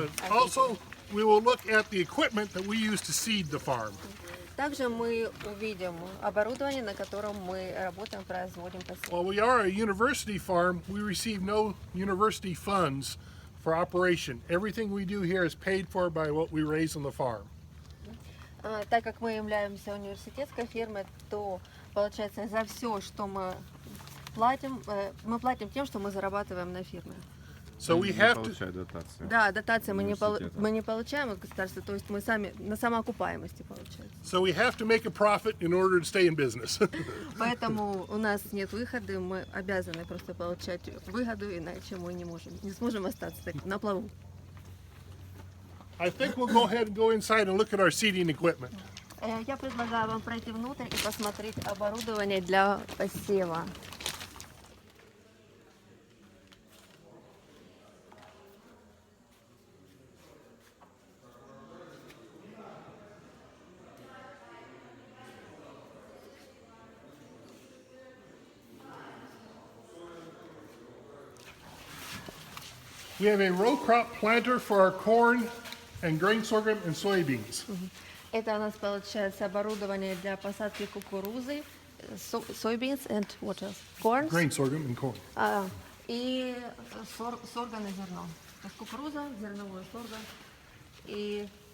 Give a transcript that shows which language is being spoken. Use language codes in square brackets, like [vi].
[en] Also, we will look at the equipment that we use to seed the farm. [ru] Также мы увидим оборудование, на котором мы работаем, производим посев. [en] While we are a university farm, we receive no university funds for operation. Everything we do here is paid for by what we raise on the farm. [ru] Так как мы являемся университетской фермой, то получается за все, что мы платим тем, что мы зарабатываем на ферме. [en] So we have to. [ru] Дотации. Да, дотации мы не получаем от государства, то есть мы сами на самоокупаемости получается. [en] So we have to make a profit in order to stay in business. [ru] Поэтому у нас нет выхода, мы обязаны просто получать выгоду, иначе мы не сможем остаться так на плаву. [en] I think we'll go ahead and go inside and look at our seeding equipment. [ru] Я предлагаю вам пройти внутрь и посмотреть оборудование для посева. [en] We have a row crop planter for our corn and grain sorghum and soybeans. [ru] Это у нас получается оборудование для посадки кукурузы, [en] soybeans and what else? Corn. Grain sorghum and corn. [ru] И сорган и зерно. То есть кукуруза, зерновой сорган и